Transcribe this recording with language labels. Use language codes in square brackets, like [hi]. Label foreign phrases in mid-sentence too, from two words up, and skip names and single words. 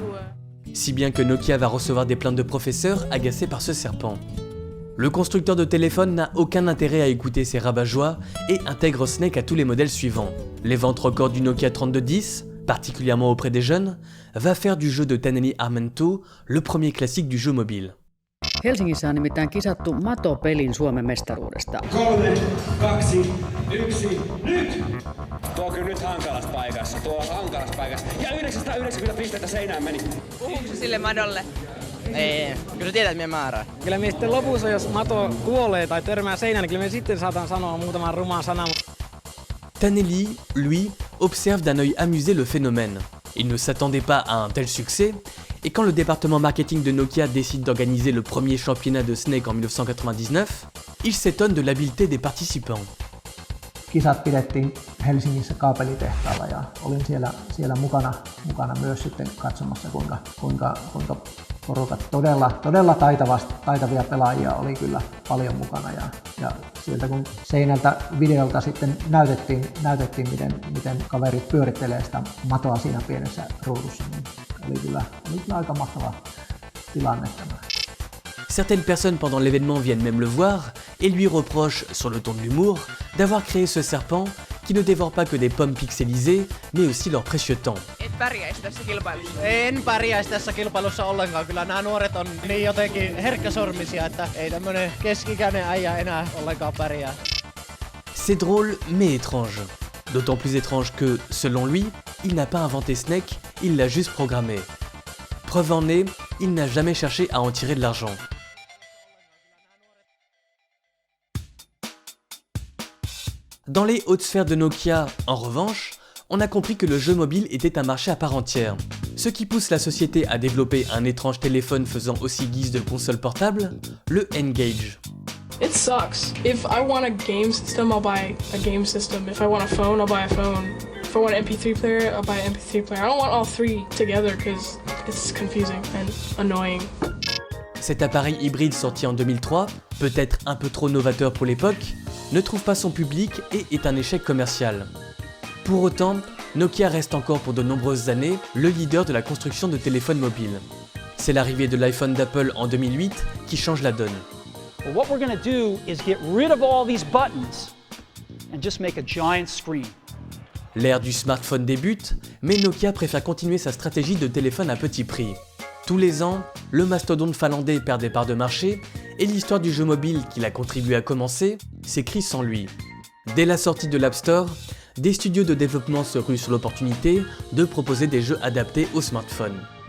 [fr] Si bien que Nokia va recevoir des plaintes de professeurs agacés par ce serpent. Le constructeur de téléphone n'a aucun intérêt à écouter ces rabat-joie et intègre Snake à tous les modèles suivants. Les ventes records du Nokia 3210, particulièrement auprès des jeunes, va faire du jeu de Taneli Armento le premier classique du jeu mobile. [fi] Helsingissä on nimittäin kisattu matopelin Suomen mestaruudesta. 3, 2, 1, nyt! Tuo on kyllä nyt hankalassa paikassa. Ja 990 pistettä seinään meni. Puhuuko sille Madolle? Ei, kyllä sä tiedät meidän määrää. Kyllä me sitten lopussa, jos Mato kuolee tai törmää seinään, niin kyllä me sitten saatan sanoa muutaman ruman sanan. [fr] Taneli, lui, observe d'un œil amusé le phénomène. Il ne s'attendait pas à un tel succès, et quand le département marketing de Nokia décide d'organiser le premier championnat de Snake en 1999, il s'étonne de l'habileté des participants. [fi] Kisat pidettiin Helsingissä kaapelitehtaalla ja olin siellä mukana myös sitten katsomassa kuinka porukat todella taitavia pelaajia oli kyllä paljon mukana ja sieltä kun seinältä videolta sitten näytettiin miten kaverit pyörittelee sitä matoa siinä pienessä ruudussa, niin oli kyllä aika mahtava tilanne tämä. [fr] Certaines personnes pendant l'événement viennent même le voir et lui reprochent, sur le ton de l'humour, d'avoir créé ce serpent qui ne dévore pas que des pommes pixelisées, mais aussi leur précieux temps. [fi] Et pärjäisi tässä kilpailussa? En pärjäisi tässä kilpailussa ollenkaan. Kyllä nämä nuoret on niin jotenkin herkkäsormisia, että ei tämmönen keski-ikäinen äijä enää ollenkaan pärjää. [fr] C'est drôle mais étrange. D'autant plus étrange que, selon lui, il n'a pas inventé Snake, il l'a juste programmé. Preuve en est, il n'a jamais cherché à en tirer de l'argent. Dans les hautes sphères de Nokia, en revanche, on a compris que le jeu mobile était un marché à part entière, ce qui pousse la société à développer un étrange téléphone faisant aussi guise de console portable, le N-Gage. [en] It sucks. If I want a game system, I'll buy a game system. If I want a phone, I'll buy a phone. If I want an MP3 player, I'll buy an MP3 player. I don't want all three together because it's confusing and annoying. [fr] Cet appareil hybride sorti en 2003, peut-être un peu trop novateur pour l'époque, ne trouve pas son public et est un échec commercial. Pour autant, Nokia reste encore pour de nombreuses années le leader de la construction de téléphones mobiles. C'est l'arrivée de l'iPhone d'Apple en 2008 qui change la donne. [en] Well, what we're going to do is get rid of all these buttons and just make a giant screen. [fr] L'ère du smartphone débute, mais Nokia préfère continuer sa stratégie de téléphone à petit prix. Tous les ans, le mastodonte finlandais perd des parts de marché et l'histoire du jeu mobile qu'il a contribué à commencer s'écrit sans lui. Dès la sortie de l'App Store, des studios de développement se ruent sur l'opportunité de proposer des jeux adaptés aux smartphones.